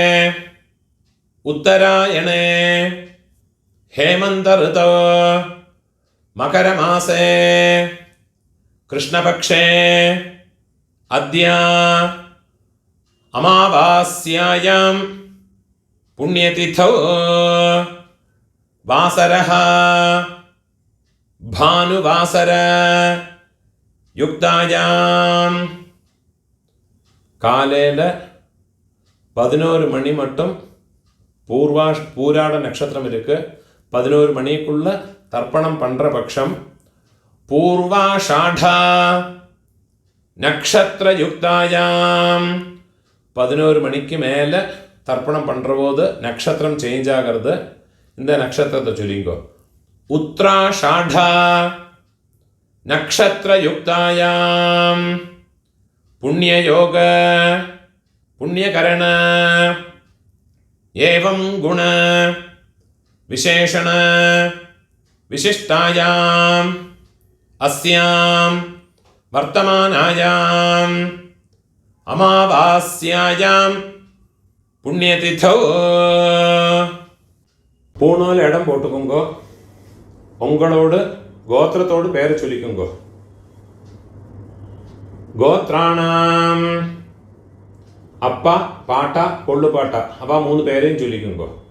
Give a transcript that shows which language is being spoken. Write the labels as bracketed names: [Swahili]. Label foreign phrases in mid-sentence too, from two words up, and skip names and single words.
[Sanskrit] उत्तरायणे हेमंत ऋतौ मकरमासे कृष्णपक्षे अद्य अमावास्यायां पुण्यतिथौ वासरः भानुवासर युक्तायां [Tamil] காலையில் 11 மணி மட்டும் பூராட நட்சத்திரம் இருக்கு. 11 மணிக்குள்ள தர்ப்பணம் பண்ற பட்சம் [Sanskrit] पूर्वाषाढा नक्षत्र युक्तायाम् [Tamil] 11 மணிக்கு மேலே தர்ப்பணம் பண்ணுற போது நட்சத்திரம் சேஞ்ச் ஆகிறது. இந்த நட்சத்திரத்தை சொல்லிங்கோ. [Sanskrit] उत्तराषाढा नक्षत्र युक्तायाम् पुण्ययोग पुण्यकरण एवं गुण विशेषण विशिष्टायां अस्यां वर्तमानायां अमावास्यायां पुण्यतिथौ [Tamil] பூணோல இடம் போட்டுக்கோங்கோ. உங்களோடு கோத்திரத்தோடு பேரை சொல்லிக்கோங்கோ. கோத்ராணாம் அப்பா பாட்டா கொள்ளு பாட்டா அவ 3 பேரையும் சொல்லிக்குங்கோ.